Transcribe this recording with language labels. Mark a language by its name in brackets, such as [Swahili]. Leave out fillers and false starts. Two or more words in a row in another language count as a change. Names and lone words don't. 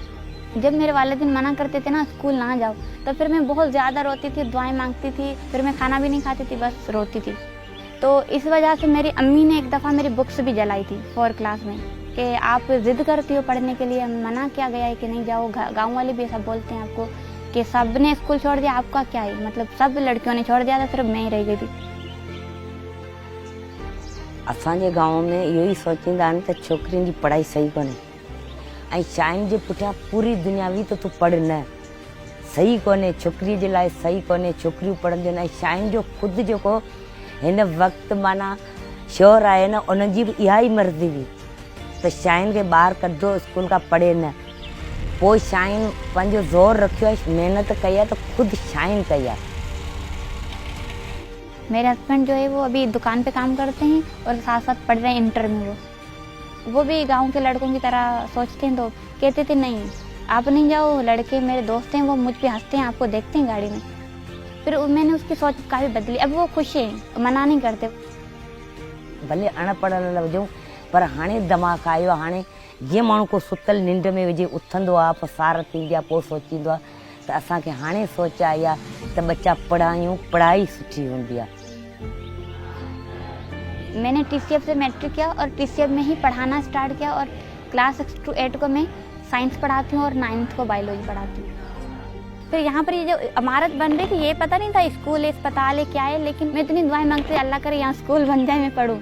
[Urdu] جب میرے والدین منع کرتے تھے نا، اسکول نہ جاؤ، تو پھر میں بہت زیادہ روتی تھی، دعائیں مانگتی تھی، پھر میں کھانا بھی نہیں کھاتی تھی، بس روتی تھی. تو اس وجہ سے میری امی نے ایک دفعہ میری بکس بھی جلائی تھی 4 کلاس میں، کہ آپ ضد کرتی ہو پڑھنے کے لیے، منع کیا گیا ہے کہ نہیں جاؤ. گاؤں والے بھی ایسا بولتے ہیں آپ کو کہ سب نے اسکول چھوڑ دیا، آپ کا کیا ہے، مطلب سب لڑکیوں نے چھوڑ دیا تھا، صرف میں ہی رہ گئی تھی. [Sindhi] असांजे गांव में इहो ई सोचींदा आहिनि त छोकिरियुनि जी पढ़ाई सही कोन्हे ऐं चाइनि जे पुठियां पूरी दुनिया हुई त तूं पढ़, न सही कोन्हे, छोकिरीअ जे लाइ सही कोन्हे, छोकिरियूं पढ़ंदियूं आहिनि। ऐं चाइनि जो ख़ुदि जेको हिन वक़्तु माना शोर आहे न, उन्हनि जी बि इहा ई मर्ज़ी हुई त चाइनि खे ॿाहिरि कढो, स्कूल खां पढ़े न। पोइ चाइनि पंहिंजो ज़ोर रखियो आहे, महिनत कई आहे, त ख़ुदि चाइनि कई आहे। [Urdu] میرے ہسبینڈ جو ہے وہ ابھی دکان پہ کام کرتے ہیں اور ساتھ ساتھ پڑھ رہے ہیں انٹر میں. وہ بھی گاؤں کے لڑکوں کی طرح سوچتے ہیں، تو کہتے تھے نہیں آپ نہیں جاؤ، لڑکے میرے دوست ہیں، وہ مجھ پہ ہنستے ہیں، آپ کو دیکھتے ہیں گاڑی میں. پھر میں نے اس کی سوچ کافی بدلی، اب وہ خوش ہیں، منع نہیں کرتے. [Sindhi] भले अनपढ़ न हुजूं, पर हाणे दिमाग़ आयो आहे। हाणे जीअं माण्हू को सुतल निंड में विझे उथंदो आहे, पोइ सार थींदी आहे, पोइ सोचींदो आहे त असांखे हाणे सोच आई आहे त बच्चा पढ़ायूं, पढ़ाई सुठी हूंदी आहे। [Urdu] میں نے TCF سے میٹرک کیا اور TCF میں ہی پڑھانا اسٹارٹ کیا اور کلاس 6 to 8 کو میں سائنس پڑھاتی ہوں اور 9th کو بائیولوجی پڑھاتی ہوں. پھر یہاں پر یہ جو عمارت بن رہی تھی، یہ پتا نہیں تھا اسکول ہے، اسپتال ہے، کیا ہے، لیکن میں اتنی دعائیں مانگتی تھی اللہ کرے یہاں اسکول بن جائے، میں پڑھوں.